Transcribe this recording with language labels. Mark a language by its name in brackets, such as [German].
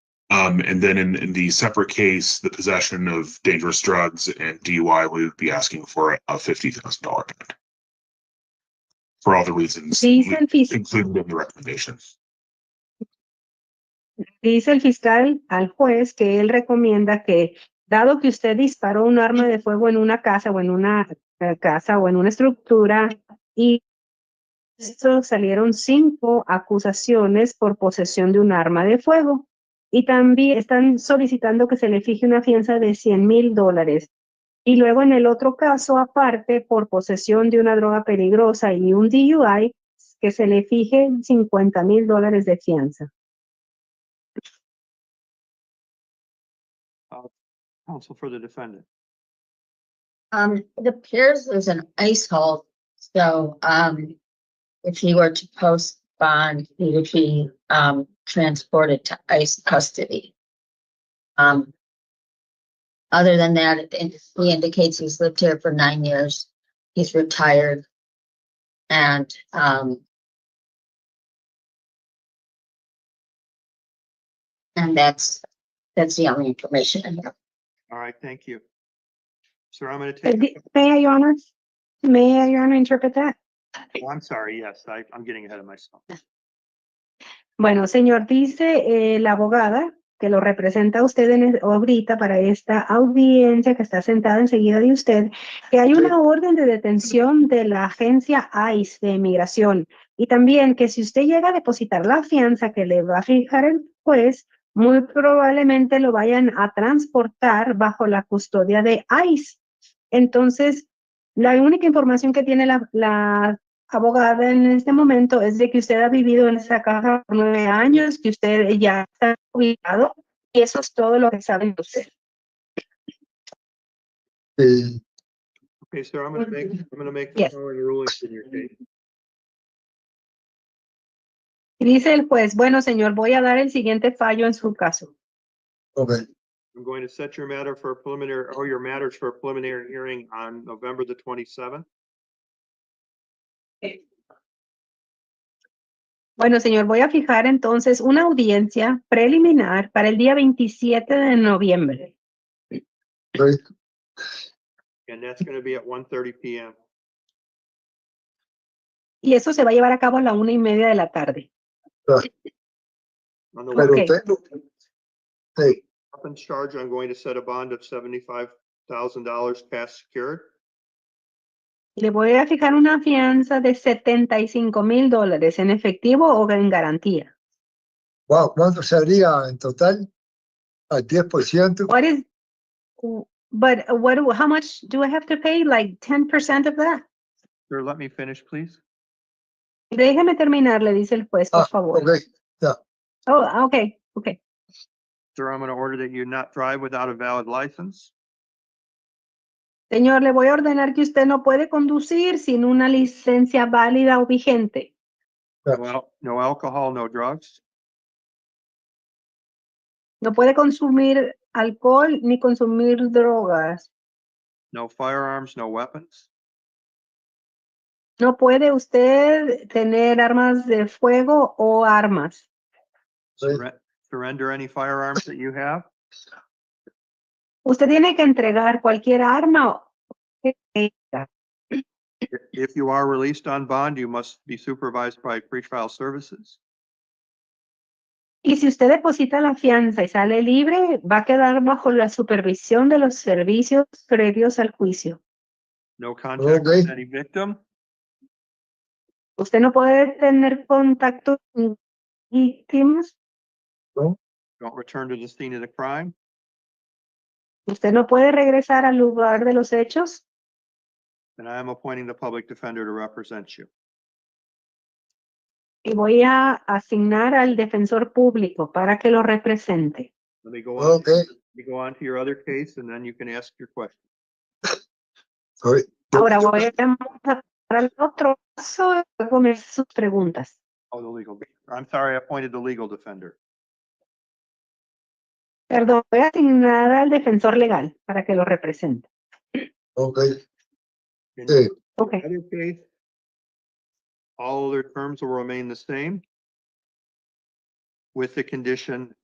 [English] And then in the separate case, the possession of dangerous drugs and DUI, we would be asking for a $50,000 bond. For all the reasons included in the recommendation. [Spanish] Dice el fiscal al juez que él recomienda que, dado que usted disparó un arma de fuego en una casa o en una estructura, y esto salieron 5 acusaciones por posesión de un arma de fuego. Y también están solicitando que se le fije una fianza de $100,000. Y luego en el otro caso, aparte, por posesión de una droga peligrosa y un DUI, que se le fije $50,000 de fianza. [English] Counsel for the defendant. It appears there's an ice hole, so if he were to post bond, he would be transported to ICE custody. Other than that, he indicates he's lived here for 9 years. He's retired. And that's the only information I have. All right, thank you. Sir, I'm going to take, May I, Your Honor? May I, Your Honor, interpret that? oh, I'm sorry, yes, I'm getting ahead of myself. [Spanish] Bueno, señor, dice la abogada que lo representa a usted ahorita para esta audiencia que está sentada enseguida de usted, que hay una orden de detención de la agencia ICE de inmigración y también que si usted llega a depositar la fianza que le va a fijar el juez, muy probablemente lo vayan a transportar bajo la custodia de ICE. Entonces, la única información que tiene la abogada en este momento es de que usted ha vivido en esa casa por 9 años, que usted ya está ubicado, y eso es todo lo que saben de usted. [English] Okay, sir, I'm going to make the Yes. following rulings in your case. [Spanish] Y dice el juez, bueno, señor, voy a dar el siguiente fallo en su caso. [English] Okay. I'm going to set your matter for a preliminary, or your matters for a preliminary hearing on November the 27th. [Spanish] Bueno, señor, voy a fijar entonces una audiencia preliminar para el día 27 de noviembre. [English] And that's going to be at 1:30 p.m. [Spanish] Y eso se va a llevar a cabo a la 1:30 de la tarde. [English] On the Okay. weapons charge, I'm going to set a bond of $75,000 cash secured. [Spanish] Le voy a fijar una fianza de $75,000 en efectivo o en garantía. Wow, ¿cuánto sería en total? ¿Al 10%? [English] What is, how much do I have to pay? Like 10% of that? Sir, let me finish, please. [Spanish] Déjeme terminar, le dice el juez, por favor. [English] Okay. Yeah. Oh, okay. Sir, I'm going to order that you not drive without a valid license. [Spanish] Señor, le voy a ordenar que usted no puede conducir sin una licencia válida o vigente. [English] No alcohol, no drugs. [Spanish] No puede consumir alcohol ni consumir drogas. [English] No firearms, no weapons. [Spanish] No puede usted tener armas de fuego o armas. [English] Surrender any firearms that you have. [Spanish] Usted tiene que entregar cualquier arma que tenga. [English] If you are released on bond, you must be supervised by pretrial services. [Spanish] Y si usted deposita la fianza y sale libre, va a quedar bajo la supervisión de los servicios previos al juicio. [English] No contact with any victim. [Spanish] Usted no puede tener contacto con víctimas. [English] Don't return to the scene of the crime. [Spanish] Usted no puede regresar al lugar de los hechos. [English] And I am appointing the public defender to represent you. [Spanish] Y voy a asignar al defensor público para que lo represente. [English] Let me go on. Let me go on to your other case, and then you can ask your question. [Spanish] Ahora voy a pasar al otro caso y luego me hace sus preguntas. [English] Oh, the legal. I'm sorry, I appointed the legal defender. [Spanish] Perdón, voy a asignar al defensor legal para que lo represente. [English] Okay. Okay. Other case, all other terms will remain the same, with the condition